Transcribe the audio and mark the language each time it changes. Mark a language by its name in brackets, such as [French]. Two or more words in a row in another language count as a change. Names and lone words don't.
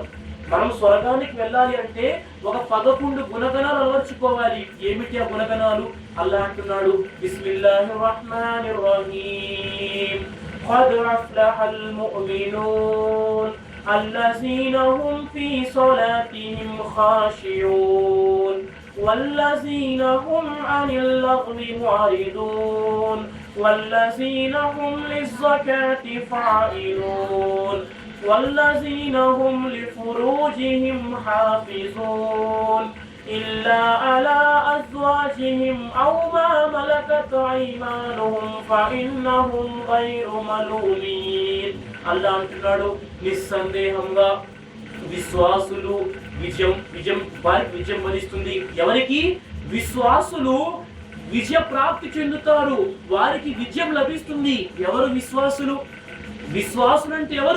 [Telugu] మనం స్వర్గానికి వెళ్ళాలి అంటే ఒక 11 గుణగణాలు అలవర్చుకోవాలి. ఏమిటి ఆ గుణగణాలు? అల్లాహ్ అంటున్నాడు, [Arabic] بسم الله الرحمن الرحيم قد أفلح المؤمنون الذين هم في صلاتهم خاشعون والذين هم عن اللغو معرضون والذين هم للزكاة فاعلون والذين هم لفروجهم حافظون إلا على أزواجهم أو ما ملكت أيمانهم فإنهم غير ملومين. [Telugu] అల్లాహ్ అంటున్నాడు, నిస్సందేహంగా విశ్వాసులు వారికి విజయం వరిస్తుంది. ఎవరికి? విశ్వాసులు విజయ ప్రాప్తి చెందుతారు, వారికి విజయం లభిస్తుంది. ఎవరు విశ్వాసులు? విశ్వాసులు అంటే ఎవరు?